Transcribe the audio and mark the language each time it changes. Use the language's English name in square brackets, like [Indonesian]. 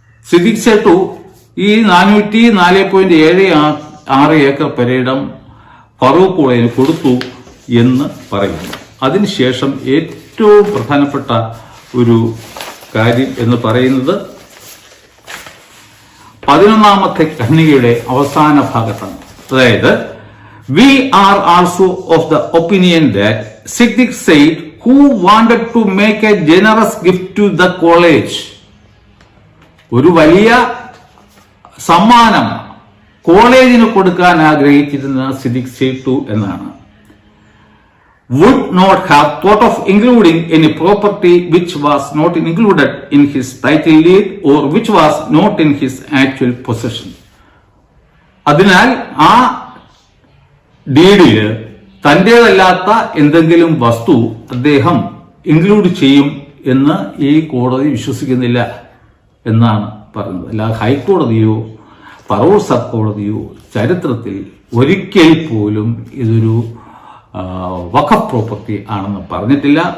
[Malayalam] സിദ്ദിഖ് സേട്ടു ഈ 404.76 ഏക്കർ പെരയിടം ഫറൂഖ് കോളേജിന് കൊടുത്തു എന്ന് പറയുന്നു. അതിനുശേഷം ഏറ്റവും പ്രധാനപ്പെട്ട ഒരു കാര്യം എന്ന് പറയുന്നത് 11ാമത്തെ ഖണ്ഡികയുടെ അവസാന ഭാഗത്താണ്. അതായത് [English] we are also of the opinion that Siddiq Said, who wanted to make a generous gift to the college, [Malayalam] ഒരു വലിയ സമ്മാനം കോളേജിന് കൊടുക്കാൻ ആഗ്രഹിച്ചിരുന്ന സിദ്ദിഖ് സേട്ടു എന്നാണ്, [English] would not have thought of including any property which was not included in his title deed or which was not in his actual possession. [Malayalam] അതിനാൽ ആ ഡീഡില് തന്റേതല്ലാത്ത എന്തെങ്കിലും വസ്തു അദ്ദേഹം ഇൻക്ലൂഡ് ചെയ്യും എന്ന് ഈ കോടതി വിശ്വസിക്കുന്നില്ല എന്നാണ് പറഞ്ഞത്. അല്ലാതെ ഹൈക്കോടതിയോ പറവൂർ സബ് കോടതിയോ ചരിത്രത്തിൽ ഒരിക്കൽ പോലും ഇതൊരു വഖഫ് പ്രോപ്പർട്ടി ആണെന്ന് പറഞ്ഞിട്ടില്ല.